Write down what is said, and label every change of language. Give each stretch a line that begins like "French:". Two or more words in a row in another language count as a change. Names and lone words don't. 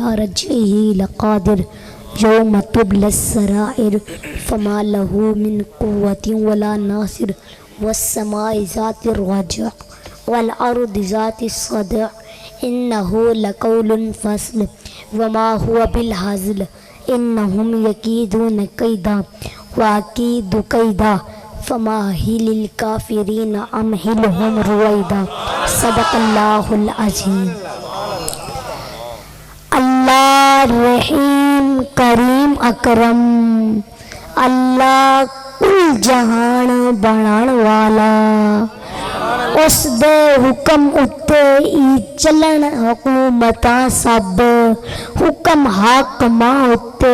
Arabic: رجعہ لقادر یوم تبلی السرائر فما لہ من قوة ولا ناصر والسماء ذات الرجع والارض ذات الصدع انہ لقول فصل وما هو بالہزل انہم یکیدون کیدا واکید کیدا فمہل الکافرین امہلہم رویدا. صدق اللہ العظیم.
Punjabi: اللہ رحیم کریم اکرم اللہ کل جہان بنان والا اس دے حکم اتے ای چلن حکومتاں سب حکم حاکماں اتے